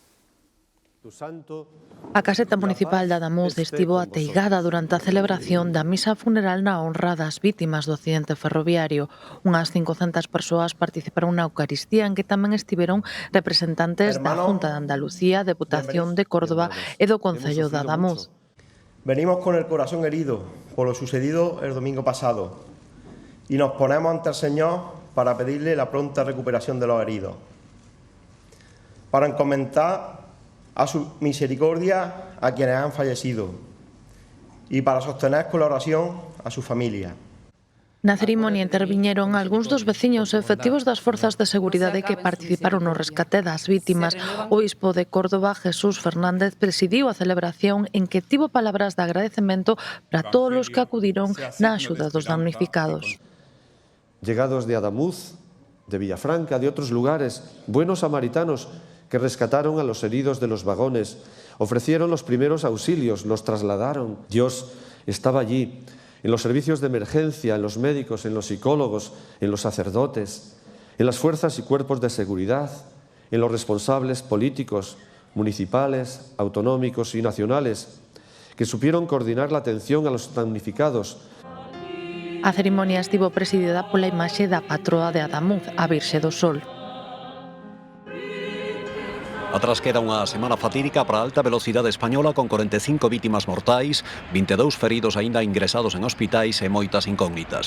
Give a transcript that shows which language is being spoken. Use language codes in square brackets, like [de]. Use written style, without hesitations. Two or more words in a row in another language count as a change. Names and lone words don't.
[gl] A caseta municipal de Adamuz estivo ateigada durante a celebración da misa funeral na honra das vítimas do accidente ferroviario. Unhas 500 persoas participaron na Eucaristía, en que tamén estiveron representantes da Junta de Andalucía, Deputación de Córdoba e do Concello de Adamuz. [es] Venimos con el corazón herido por lo sucedido el domingo pasado y nos ponemos ante el Señor para pedirle la pronta recuperación de los heridos, para encomendar a su misericordia a quienes han fallecido y para sostener con la oración a su familia. [gl] Na cerimonia interviñeron algúns dos veciños e efectivos das forzas de seguridade que participaron no rescate das vítimas. O bispo de Córdoba, Jesús Fernández, presidiu a celebración en que tivo palabras de agradecemento para todos os que acudiron na axuda dos damnificados. [es] Llegados de Adamuz, de Villafranca, de otros lugares, buenos samaritanos que rescataron a los heridos de los vagones, ofrecieron los primeros auxilios, los trasladaron. Dios estaba allí, en los servicios de emergencia, en los médicos, en los psicólogos, en los sacerdotes, en las fuerzas y cuerpos de seguridad, en los responsables políticos, municipales, autonómicos y nacionales, que supieron coordinar la atención a los damnificados. [gl] A cerimonia estivo presidida pola imaxe da patroa de Adamuz, a Virxe do Sol. Atrás queda unha semana fatídica para a alta velocidade española con 45 vítimas mortais, 22 feridos aínda ingresados en hospitais e moitas incógnitas.